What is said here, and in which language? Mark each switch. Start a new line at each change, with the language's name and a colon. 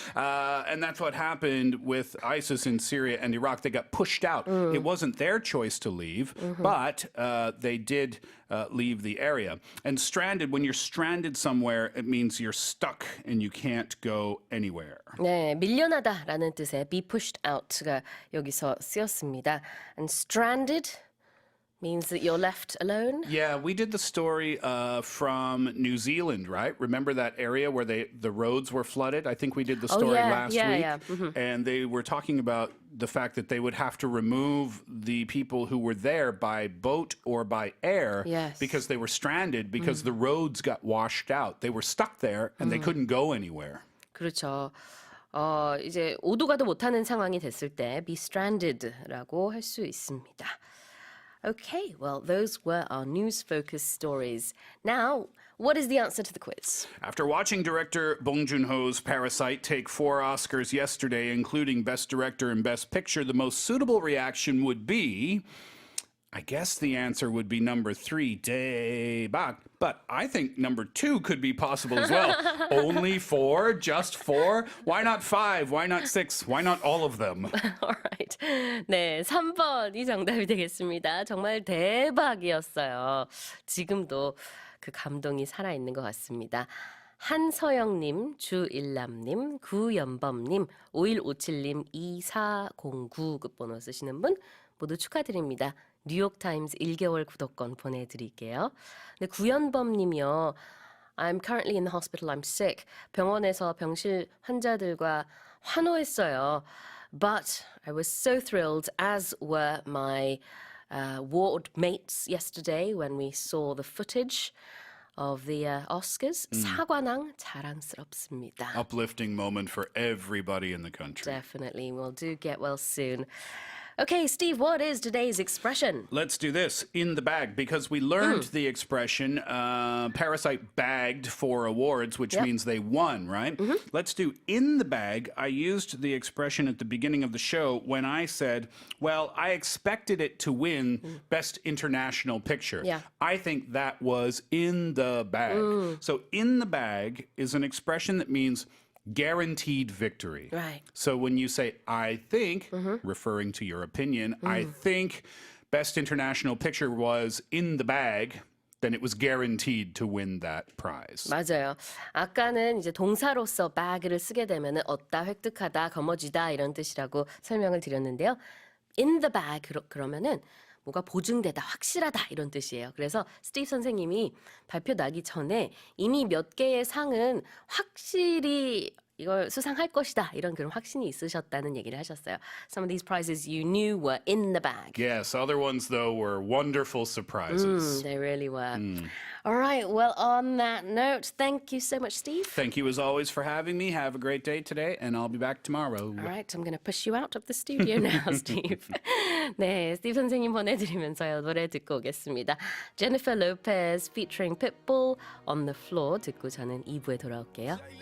English: And that's what happened with ISIS in Syria and Iraq. They got pushed out. It wasn't their choice to leave, but they did leave the area. And stranded, when you're stranded somewhere, it means you're stuck and you can't go anywhere.
Korean: 네, 밀려나다라는 뜻의
English: be pushed out
Korean: 가 여기서 쓰였습니다.
English: And stranded Means that you're left alone? Yeah, we did the story from New Zealand, right? Remember that area where the roads were flooded? I think we did the story last week. Yeah. Mm-hmm. And they were talking about the fact that they would have to remove the people who were there by boat or by air Yes. because they were stranded because the roads got washed out. They were stuck there and they couldn't go anywhere.
Korean: 그렇죠. 이제 오도 가도 못하는 상황이 됐을 때
English: be stranded
Korean: 라고 할 수 있습니다.
English: Okay, well, those were our news-focused stories. Now, what is the answer to the quiz? After watching director Bong Joon-ho's Parasite take 4 Oscars yesterday, including Best Director and Best Picture, the most suitable reaction would be... I guess the answer would be number 3, 대박. But I think number 2 could be possible as well. Only 4? Just 4? Why not 5? Why not 6? Why not all of them? Alright.
Korean: 네, 3번이 정답이 되겠습니다. 정말 대박이었어요. 지금도 그 감동이 살아있는 것 같습니다. 한서영님, 주일남님, 구연범님, 5157님, 2409 끝번호 쓰시는 분 모두 축하드립니다. 뉴욕타임즈 1개월 구독권 보내드릴게요. 네, 구연범 님이요.
English: I'm currently in the hospital. I'm sick.
Korean: 병원에서 병실 환자들과 환호했어요.
English: But I was so thrilled, as were my ward mates yesterday when we saw the footage of the Oscars.
Korean: 사관왕 자랑스럽습니다.
English: Uplifting moment for everybody in the country. Definitely. Well, do get well soon. Okay, Steve, what is today's expression? Let's do this, in the bag, because we learned the expression Parasite bagged 4 awards, which means they won, right? Let's do in the bag. I used the expression at the beginning of the show when I said, well, I expected it to win Best International Picture. Yeah. I think that was in the bag. So in the bag is an expression that means guaranteed victory. Right. So when you say, I think, referring to your opinion, I think Best International Picture was in the bag, then it was guaranteed to win that prize.
Korean: 맞아요. 아까는 이제 동사로서 bag를 쓰게 되면은 얻다, 획득하다, 거머쥐다 이런 뜻이라고 설명을 드렸는데요.
English: In the bag
Korean: 그러면은 뭐가 보증되다, 확실하다 이런 뜻이에요. 그래서 스티브 선생님이 발표 나기 전에 이미 몇 개의 상은 확실히 이걸 수상할 것이다 이런 그런 확신이 있으셨다는 얘기를 하셨어요.
English: Some of these prizes you knew were in the bag. Yes, other ones, though, were wonderful surprises. They really were. All right, well, on that note, thank you so much, Steve. Thank you, as always, for having me. Have a great day today, and I'll be back tomorrow. All right, I'm going to push you out of the studio now, Steve.
Korean: 네, 스티브 선생님 보내드리면서요. 노래 듣고 오겠습니다. Jennifer Lopez featuring Pitbull on the Floor 듣고 저는 2부에 돌아올게요.